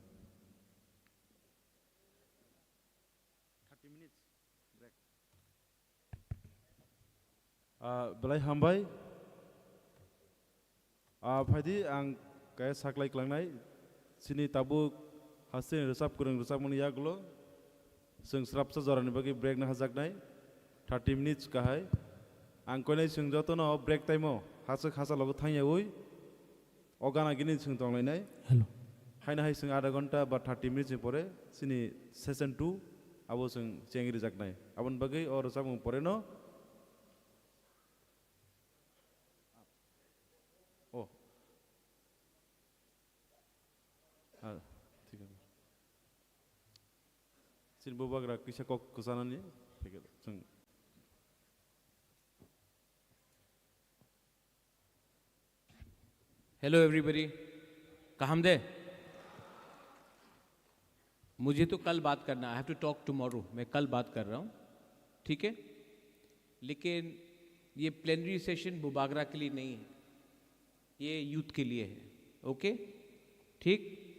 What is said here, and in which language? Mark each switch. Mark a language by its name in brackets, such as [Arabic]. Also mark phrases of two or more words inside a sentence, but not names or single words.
[Kok Borok] Belai hambai, Fadi ang kaya saklai kelangnai, sini tabu hasil resap kurang resap muni yaglo, seng serap sejarah ni bagi break na hazak nai, 30 minutes kahai, ang kau nai seng joto no break time mo, hasak hasa logo thanya ui, ogana gini seng tong lai nai, [English] Hello. [Kok Borok] hai na hai seng ada gonta ba 30 minutes ni pore, sini session 2, abo seng cengiri jak nai, abon bagi or resap mung pore no. [Hindi] ठीक है [Kok Borok] सिन बुबाग्रा किसा कक कुसानानि [Hindi] ठीक है [Kok Borok] जों [English] hello everybody [Hindi] कहाँ दे मुझे तो कल बात करना [English] I have to talk tomorrow [Hindi] मैं कल बात कर रहा हूँ ठीक है लेकिन ये [English] plenary session [Hindi] बुबागरा के लिए नहीं है ये यूथ के लिए है ओके ठीक